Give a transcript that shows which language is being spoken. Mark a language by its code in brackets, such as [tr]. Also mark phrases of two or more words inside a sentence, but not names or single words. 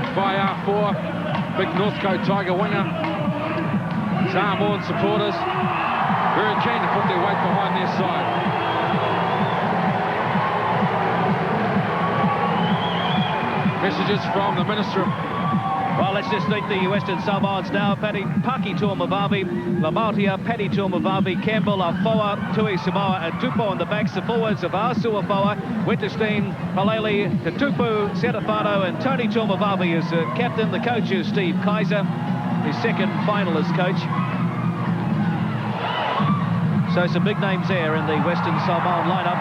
[en] By R4, big North Coast Tiger winger. Samoan supporters very keen to put their weight behind their side. Messages from the Minister. Well, let's just meet the Western Samoans now. Paki Taumavavi, Lamautia, Paddy Taumavavi, Campbell, Afoa, Tui Samoa, and Tupo on the backs. The forwards of Asu Afoa, Winterstein, Palele, Katupu, Serafano, and Tony Taumavavi is captain. The coach is Steve Kaiser, his second finalist coach. So some big names there in the Western Samoan lineup.